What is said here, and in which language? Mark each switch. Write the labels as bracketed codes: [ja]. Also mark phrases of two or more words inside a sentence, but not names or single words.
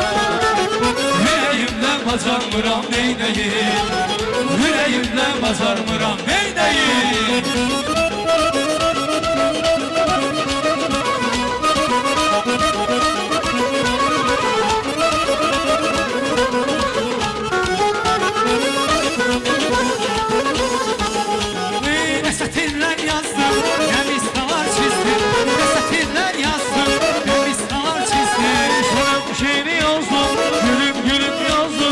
[az] Yüreğimlə bacarmıram neynəyim Yüreğimlə bacarmıram neynəyim Ne sətirlər yazdım, nə misralar çizdim Ne sətirlər yazdım, nə misralar çizdim [tr] Sana bu şeyini yazdım Gülüm gülüm yazdım